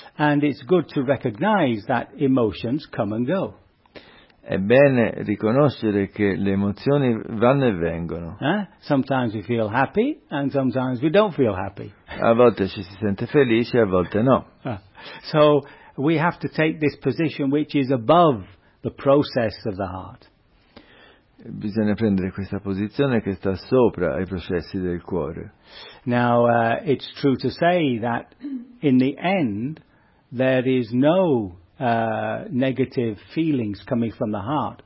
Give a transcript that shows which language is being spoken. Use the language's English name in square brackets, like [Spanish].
[English] And it's good to recognize that emotions come and go. [Italian] È bene riconoscere che le emozioni vanno e vengono. [English] Sometimes we feel happy and sometimes we don't feel happy. [Italian] A volte ci si sente felici, a volte no. [English] So we have to take this position which is above the process of the heart. [Italian] Bisogna prendere questa posizione che sta sopra ai processi del cuore. [English] Now it's true to say that in the end there is no negative feelings coming from the heart.